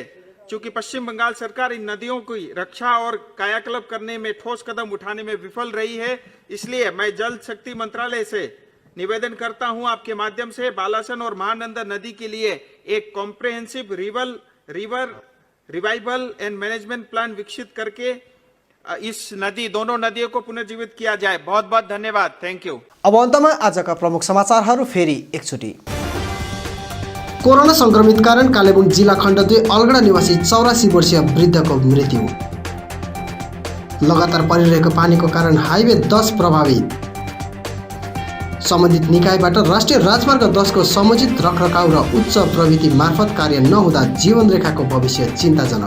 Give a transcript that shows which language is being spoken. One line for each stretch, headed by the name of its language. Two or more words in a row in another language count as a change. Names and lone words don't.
Hindi: चूंकि पश्चिम बंगाल सरकार इन नदियों की रक्षा और कायाकल्प करने में ठोस कदम उठाने में विफल रही है, इसलिए मैं जल शक्ति मंत्रालय से निवेदन करता हूं आपके माध्यम से बालासन और महानंदा नदी के लिए एक
English: comprehensive river revival and management plan
Hindi: विकसित करके इस दोनों नदियों को पुनर्जीवित किया जाए। बहुत बहुत धन्यवाद।
English: thank you.
Nepali: अब अन्तमा आजका प्रमुख समाचारहरू फेरि एकचोटि। कोरोना संक्रमित कारण कालेबुङ जिल्ला खण्ड 2 अलगडा निवासी 84 वर्षीय वृद्धको मृत्यु। लगातार परिरहेको पानीको कारण हाइवे 10 प्रभावित। सम्बन्धित निकायबाट राष्ट्रिय राजमार्ग 10 को समुचित रखरखाउ र उच्च प्रविधि मार्फत कार्य नहुँदा जीवनरेखाको भविष्य चिन्ताजनक।